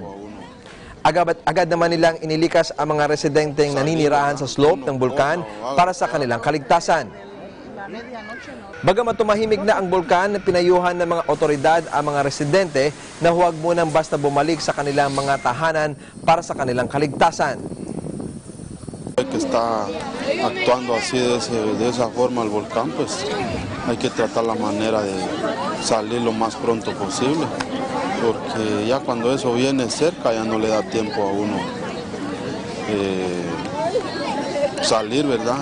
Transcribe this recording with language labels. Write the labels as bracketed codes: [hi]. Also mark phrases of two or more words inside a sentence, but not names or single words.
[tl] Agad naman nilang inilikas ang mga residenteng naninirahan sa slope ng bulkan para sa kanilang kaligtasan. Bagamat tumahimik na ang bulkan, pinayuhan ng mga otoridad ang mga residente na huwag munang basta bumalik sa kanilang mga tahanan para sa kanilang kaligtasan. [es] Que está actuando así de esa forma el volcán, pues hay que tratar la manera de salir lo más pronto posible, porque ya cuando eso viene cerca ya no le da tiempo a uno salir, ¿verdad?